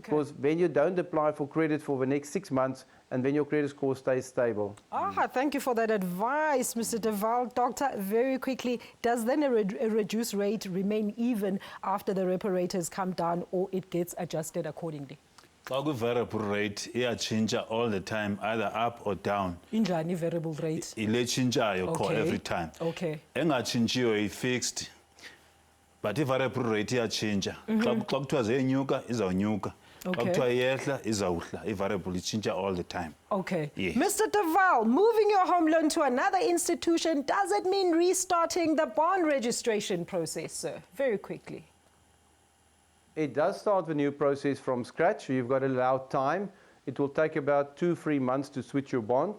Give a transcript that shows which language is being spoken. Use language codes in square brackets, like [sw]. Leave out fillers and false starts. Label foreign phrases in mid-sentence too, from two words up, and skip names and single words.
[en] because when you don't apply for credit for the next 6 months, and then your credit score stays stable. Thank you for that advice, Mr. Duval. Doctor, very quickly, does then a reduced rate remain even after the repo rate has come down, or it gets adjusted accordingly? [xh] Xa kwi-variable rate iyachintsha [en] all the time, either up or down. [xh] Injani [en] variable rate? [xh] Ile tshintshayo [en] Okay. every time. Okay. [xh] Engatshintshiyo yi-fixed, but i- [en] variable rate [xh] iyatshintsha. Xa kuthiwa ziyenyuka izawunyuka. Xa [en] Okay. [xh] kuthiwa iyehla izawuhla. I-variable itshintsha [en] all the time. Okay. Yes. Mr. Duval, moving your home loan to another institution, does it mean restarting the bond registration process, sir? Very quickly. It does start the new process from scratch. So you've got to allow time. It will take about 2-3 months to switch your bond.